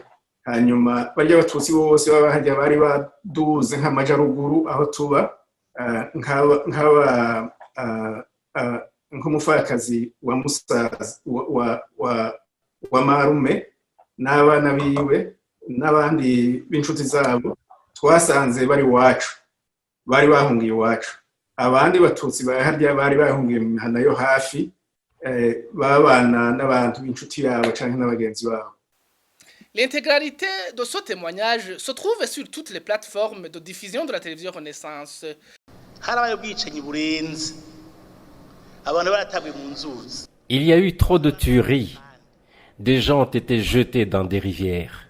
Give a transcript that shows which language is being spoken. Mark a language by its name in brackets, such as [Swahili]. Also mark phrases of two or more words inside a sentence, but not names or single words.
[Rundi] Hanyuma barya abatutsi bose babahajya bari baduze nk'amajaruguru aho tuba, nk'umufakazi wa musaza wa marume n'abana biwe n'abandi b'inshuti zabo twasanze bari wacu, bari bahungiye iwacu. Abandi batutsi baharya bari bahungiye mu mihana yo hafi, babana n'abantu b'inshuti yabo canke n'abagenzi babo. [French] L'intégralité de ce témoignage se trouve sur toutes les plateformes de diffusion de la télévision Renaissance. Il y a eu trop de tueries. Des gens ont été jetés dans des rivières.